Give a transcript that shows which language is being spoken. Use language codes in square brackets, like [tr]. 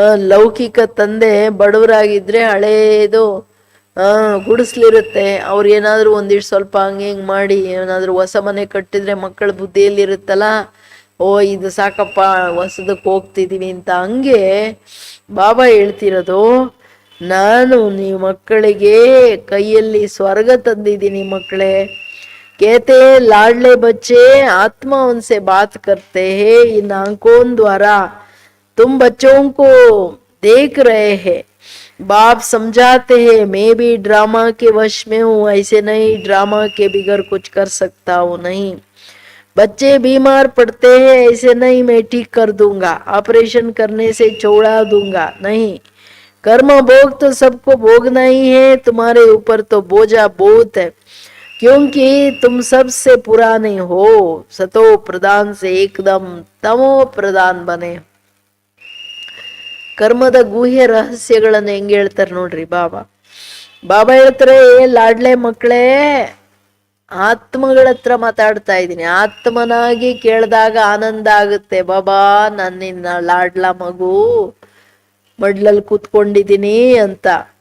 [kn] ಲೌಕಿಕ ತಂದೆ ಬಡವರಾಗಿದ್ರೆ ಹಳೇದು ಗುಡಿಸ್ಲಿರುತ್ತೆ, ಅವ್ರು ಏನಾದ್ರು ಒಂದಿಷ್ಟು ಸ್ವಲ್ಪ ಹಂಗೆ ಹಿಂಗೆ ಮಾಡಿ ಏನಾದ್ರು ಹೊಸ ಮನೆ ಕಟ್ಟಿದ್ರೆ ಮಕ್ಕಳ ಬುದ್ಧಿಯಲ್ಲಿರುತ್ತಲ್ಲ, ಓ ಇದು ಸಾಕಪ್ಪ ಹೊಸದಕ್ಕೆ ಹೋಗ್ತಿದೀವಿ ಅಂತ. ಹಂಗೆ ಬಾಬಾ ಹೇಳ್ತಿರೋದು, ನಾನು ನೀವು ಮಕ್ಕಳಿಗೆ ಕೈಯಲ್ಲಿ ಸ್ವರ್ಗ ತಂದಿದ್ದೀನಿ ಮಕ್ಕಳೇ. [hi] कहते लाडले बच्चे आत्मा उनसे बात करते हैं, इन आंखों द्वारा तुम बच्चों को देख रहे हैं, बाप समझाते हैं मैं भी ड्रामा के वश में हूँ, ऐसे नहीं ड्रामा के बिगर कुछ कर सकता हूँ नहीं। बच्चे बीमार पड़ते हैं, ऐसे नहीं मैं ठीक कर दूंगा, ऑपरेशन करने से छोड़ा दूंगा नहीं। कर्म भोग तो सबको भोगना ही है, तुम्हारे ऊपर तो बोझा बहुत है, क्योंकि तुम सबसे पुराने हो, सतो प्रधान से एकदम तमो प्रधान बने। [kn] ಕರ್ಮದ ಗುಹ್ಯ ರಹಸ್ಯಗಳನ್ನ ಹೆಂಗೆ ಹೇಳ್ತಾರೆ ನೋಡ್ರಿ ಬಾಬಾ. ಹೇಳ್ತಾರೆ, ಲಾಡ್ಲೆ ಮಕ್ಕಳೇ, ಆತ್ಮಗಳ ಹತ್ರ ಮಾತಾಡ್ತಾ ಇದ್ದೀನಿ. ಆತ್ಮನಾಗಿ ಕೇಳಿದಾಗ ಆನಂದ ಆಗುತ್ತೆ. ಬಾಬಾ ನಾನು ನಿನ್ನ ಲಾಡ್ಲ ಮಗು, ಮಡ್ಲಲ್ಲಿ ಕೂತ್ಕೊಂಡಿದ್ದೀನಿ ಅಂತ.